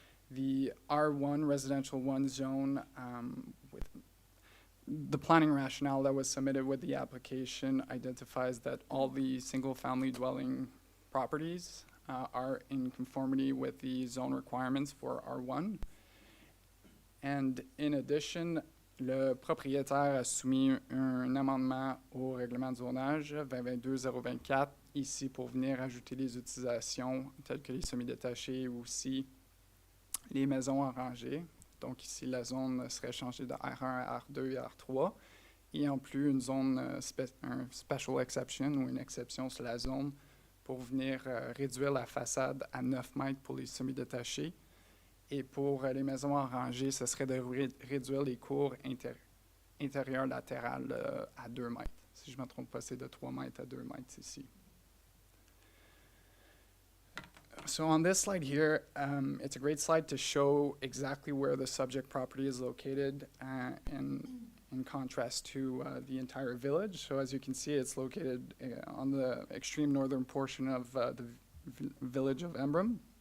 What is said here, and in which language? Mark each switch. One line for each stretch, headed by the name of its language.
English: The R1 residential 1 zone, with the planning rationale that was submitted with the application identifies that all the single-family dwelling properties are in conformity with the zone requirements for R1. And in addition,
French: le propriétaire a soumis un amendement au règlement de zonage 2022-024 ici pour venir ajouter des utilisations telles que les semi-détachés ou aussi les maisons en rangée. Donc ici, la zone serait changée de R1 à R2 et R3. Et en plus, une zone, un
English: special exception
French: ou une exception sur la zone pour venir réduire la façade à 9 mètres pour les semi-détachés. Et pour les maisons en rangée, ce serait de réduire les cours intérieures latérales à 2 mètres. Si je ne me trompe pas, c'est de 3 mètres à 2 mètres ici.
English: So on this slide here, it's a great slide to show exactly where the subject property is located in contrast to the entire village. So as you can see, it's located on the extreme northern portion of the village of Emblem.